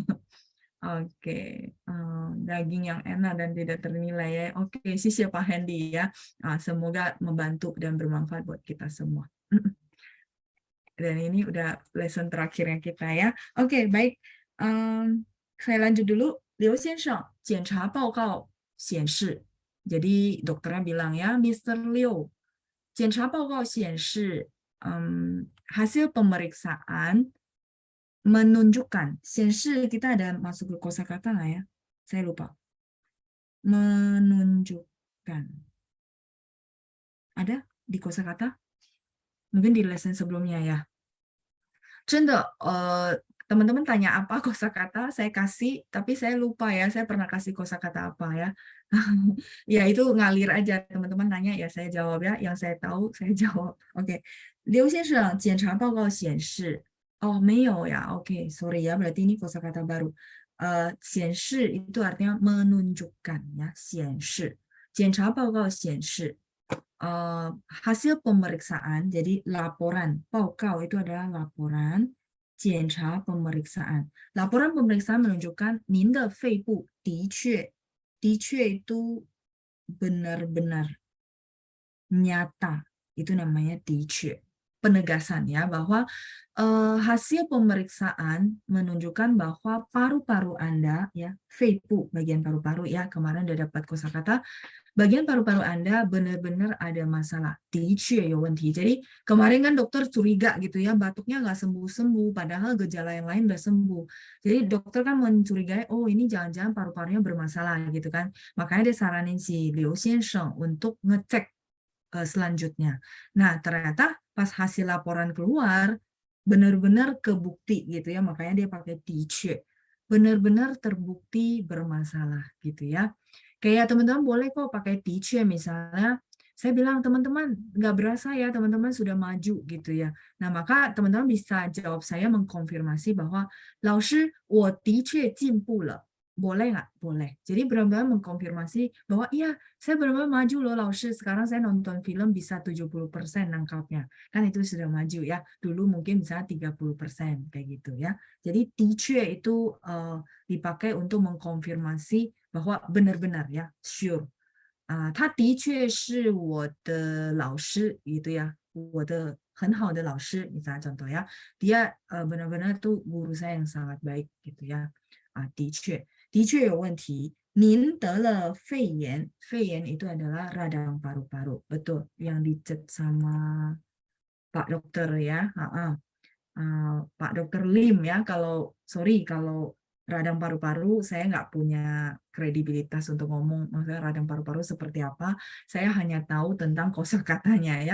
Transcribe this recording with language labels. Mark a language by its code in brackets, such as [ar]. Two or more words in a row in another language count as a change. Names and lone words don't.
[id] Oke, daging yang enak dan tidak ternilai ya. Oke, siapa Hendy ya. Semoga membantu dan bermanfaat buat kita semua. Dan ini udah lesson terakhirnya kita ya. Oke, baik. Saya lanjut dulu. [zh] Liu 先生, 检查报告显示. [id] Jadi dokternya bilang ya, Mr. [zh] Liu, 检查报告显示, [id] hasil pemeriksaan menunjukkan. 显示 kita ada masuk ke kosakata nggak ya? Saya lupa. Menunjukkan. Ada di kosakata? Mungkin di lesson sebelumnya ya. [zh] 真的, [id] teman-teman tanya apa kosakata, saya kasih, tapi saya lupa ya, saya pernah kasih kosakata apa ya. Ya itu ngalir aja, teman-teman tanya ya saya jawab ya, yang saya tahu saya jawab. Oke. [zh] 刘先生检查报告显示, [id] oh 没有 ya, oke, sorry ya, berarti ini kosakata baru. 显示 itu artinya menunjukkan ya, [zh] 显示. 检查报告显示. [id] Hasil pemeriksaan, jadi laporan, 报告 itu adalah laporan, 检查 pemeriksaan. Laporan pemeriksaan menunjukkan [zh] 您的肺部的确 [id] itu benar-benar nyata, itu namanya 的确. Penegasan ya bahwa hasil pemeriksaan menunjukkan bahwa paru-paru Anda ya, 肺部 bagian paru-paru ya, kemarin udah dapat kosakata, bagian paru-paru Anda benar-benar ada masalah. [zh] 的确有问题. [id] Jadi kemarin kan dokter curiga gitu ya, batuknya nggak sembuh-sembuh, padahal gejala yang lain udah sembuh. Jadi dokter kan mencurigai, oh ini jangan-jangan paru-parunya bermasalah gitu kan. Makanya dia saranin si Liu 先生 untuk ngecek selanjutnya. Nah ternyata pas hasil laporan keluar, benar-benar kebukti gitu ya, makanya dia pakai 的确. Benar-benar terbukti bermasalah gitu ya. Kayak teman-teman boleh kok pakai teacher misalnya. Saya bilang teman-teman nggak berasa ya teman-teman sudah maju gitu ya. Nah maka teman-teman bisa jawab saya mengkonfirmasi bahwa [zh] 老师我的确进步了 [id] boleh nggak? Boleh. Jadi benar-benar mengkonfirmasi bahwa iya saya benar-benar maju loh 老师 sekarang saya nonton film bisa 70% nangkapnya. Kan itu sudah maju ya. Dulu mungkin bisa 30% kayak gitu ya. Jadi 的确 itu dipakai untuk mengkonfirmasi bahwa benar-benar ya, sure. [zh] 他的确是我的老师 [id] gitu ya, [zh] 我的很好的老师 [id] misalnya contoh ya, dia benar-benar tuh guru saya yang sangat baik gitu ya. [zh] 的确有问题。您得了肺炎，肺炎 [id] itu adalah radang paru-paru, betul, yang dicek sama Pak Dokter ya. Pak Dokter Lim ya, kalau sorry kalau radang paru-paru saya nggak punya kredibilitas untuk ngomong maksudnya radang paru-paru seperti apa, saya hanya tahu tentang kosakatanya ya.